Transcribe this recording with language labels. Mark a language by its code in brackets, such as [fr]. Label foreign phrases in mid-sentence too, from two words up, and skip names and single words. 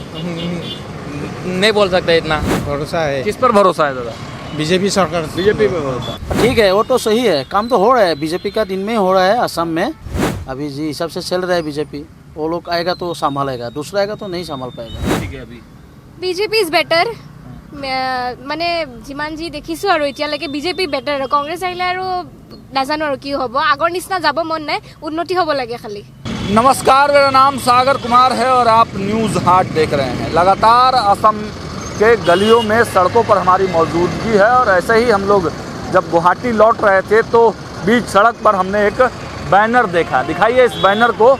[hi] नहीं बोल सकते इतना। भरोसा है। किस पर भरोसा है दादा? बीजेपी सरकार। बीजेपी पे भरोसा। ठीक है, वो तो सही है। काम तो हो रहा है बीजेपी का, दिन में हो रहा है असम में। अभी जी हिसाब से चल रहा है बीजेपी। वो लोग आएगा तो संभालेगा, दूसरा आएगा तो नहीं संभाल पाएगा। ठीक है। अभी [as] বিজেপি [en] is better [as] মানে যিমান যি দেখিছোঁ আৰু এতিয়ালৈকে বিজেপি বেটাৰ। কংগ্ৰেছ আহিলে আৰু নাজানো আৰু কি হ'ব। আগৰ নিচিনা যাব মন নাই, উন্নতি হ'ব লাগে খালি। [hi] नमस्कार, मेरा नाम सागर कुमार है और आप न्यूज़ हाट देख रहे हैं। लगातार असम के गलियों में सड़कों पर हमारी मौजूदगी है और ऐसे ही हम लोग जब गुवाहाटी लौट रहे थे तो बीच सड़क पर हमने एक बैनर देखा। दिखाइए इस बैनर को।